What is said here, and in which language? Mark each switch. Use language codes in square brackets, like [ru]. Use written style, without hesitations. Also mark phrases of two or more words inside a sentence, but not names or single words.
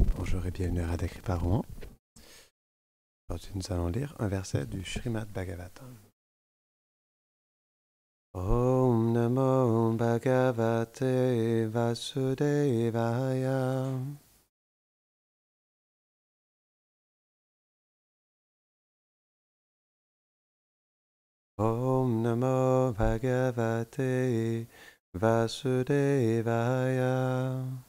[fr] Bonjour et bienvenue à Radha Kripa. Aujourd'hui, nous allons lire un verset du Srimad Bhagavatam. [sa] ॐ नमो भगवते वासुदेवाय. ॐ नमो भगवते वासुदेवाय.